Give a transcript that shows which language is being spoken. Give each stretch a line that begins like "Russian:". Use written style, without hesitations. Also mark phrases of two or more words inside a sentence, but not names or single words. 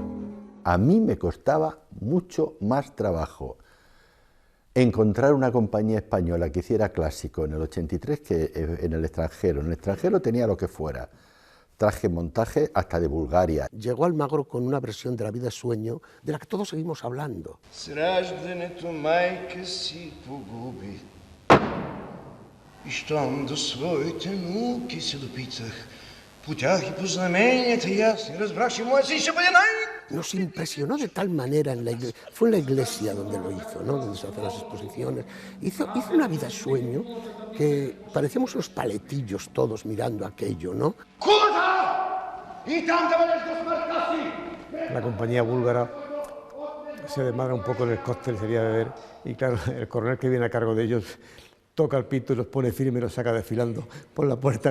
Spanish: A mí me costaba mucho más trabajo encontrar una compañía española que hiciera clásico en el 83 que en el extranjero. En el extranjero tenía lo que fuera, traje, montaje, hasta de Bulgaria. Llegó Almagro con una versión de La vida es sueño, de la que todos seguimos hablando.
Bulgarian: Сраждането майка си погуби. И щом до своите науки се допитах, по тях и по знаменията ясни разбрах, че моят син ще бъде
Spanish: Nos impresionó de tal manera, fue en la iglesia donde lo hizo, ¿no? Donde se hacen las exposiciones. Hizo una vida sueño que parecíamos unos paletillos todos mirando aquello, ¿no? La compañía búlgara se desmadra un poco en el cóctel, sería beber, y claro, el coronel que viene a cargo de ellos toca el pito y los pone firme y los saca desfilando por la puerta.